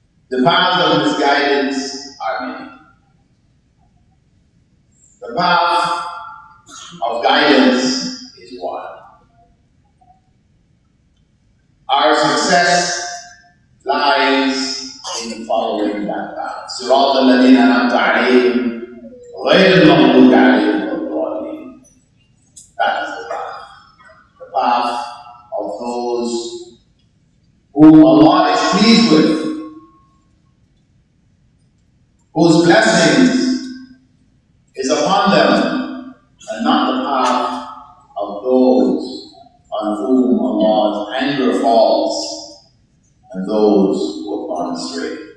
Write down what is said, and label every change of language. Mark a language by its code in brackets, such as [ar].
[en] The paths of misguidance are many. The path of guidance is one. Our success lies in following that path. [ar] صراط الذين أنعمت عليهم غير المغضوب عليهم ولا الضالين. [en] That is the path. The path of those whom Allah is pleased with, whose blessings is upon them, and not the path of those on whom Allah's anger falls and those who have gone astray.